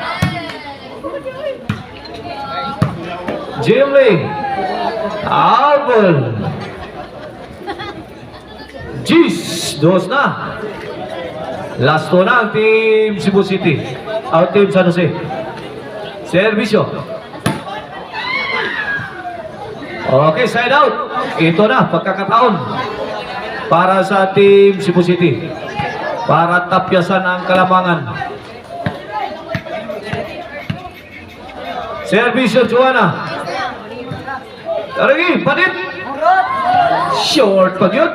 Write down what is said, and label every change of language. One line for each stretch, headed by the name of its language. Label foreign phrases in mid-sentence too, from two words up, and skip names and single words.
Filipino: Jimmy. Albel. Jeez. Dos na. Last na ang Team Cebu City. Ang Team San Jose. Servisyo.
English: Okay, side out.
Filipino: Ito na, pagkakataon para sa Team Cebu City para tapyasan ang kalamangan. Servisyo Juana. Tarigi, Padit. Short pag yun.